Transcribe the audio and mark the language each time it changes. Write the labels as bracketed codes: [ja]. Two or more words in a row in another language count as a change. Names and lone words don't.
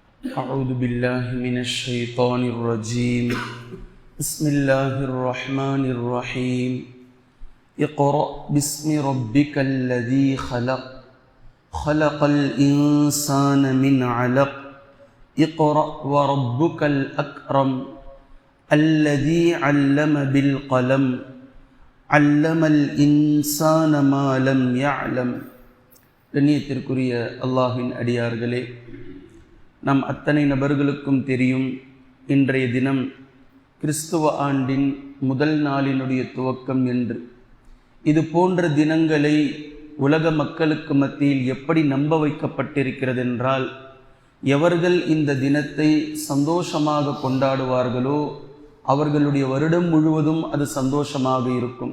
[ar] أعوذ بالله من الشيطان الرجيم بسم الله الرحمن الرحيم اقرأ باسم ربك الذي خلق خلق الإنسان من علق اقرأ وربك الأكرم الذي علم بالقلم علم الإنسان ما لم يعلم. [ta] கண்ணியத்திற்குரிய அல்லாஹ்வின் அடியார்களே, நம் அத்தனை நபர்களுக்கும் தெரியும், இன்றைய தினம் கிறிஸ்துவ ஆண்டின் முதல் நாளினுடைய துவக்கம் என்று. இது போன்ற தினங்களை உலக மக்களுக்கு மத்தியில் எப்படி நம்ப வைக்கப்பட்டிருக்கிறது என்றால், எவர்கள் இந்த தினத்தை சந்தோஷமாக கொண்டாடுவார்களோ அவர்களுடைய வருடம் முழுவதும் அது சந்தோஷமாக இருக்கும்.